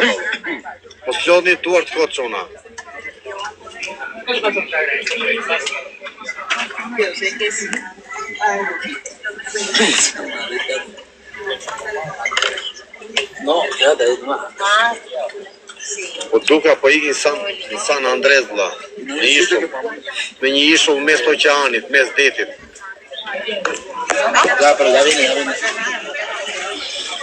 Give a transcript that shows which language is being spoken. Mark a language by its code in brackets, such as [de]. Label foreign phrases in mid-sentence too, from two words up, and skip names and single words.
[sq] Mos lodhni duart kot çuna. [es] No, quédate ahí nomás. [sq] Po duka po ikin San Andres vlla. Në ishull. Me një ishull mes oqeanit, mes detit. [es] Ya, pero ya viene.